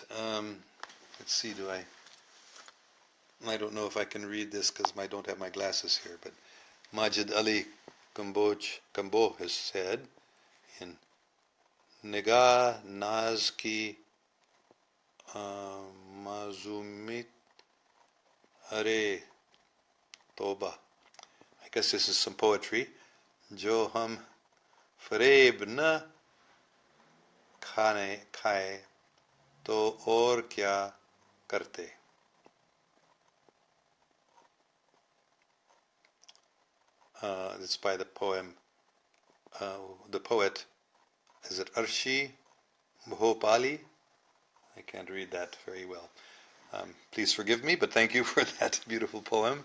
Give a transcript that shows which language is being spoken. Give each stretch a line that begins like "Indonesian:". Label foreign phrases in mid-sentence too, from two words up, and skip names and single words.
English: Let's see, I don't know if I can read this because I don't have my glasses here, but Majid Ali Kambo has said in Nigah Naz ki Mazumit Are Toba. I guess this is some poetry.
Urdu: جو ہم فریب نہ کھاتے تو اور کیا کرتے.
English: It's by the poem, the poet, is it Arshi Bhopali? I can't read that very well. Please forgive me, but thank you for that beautiful poem.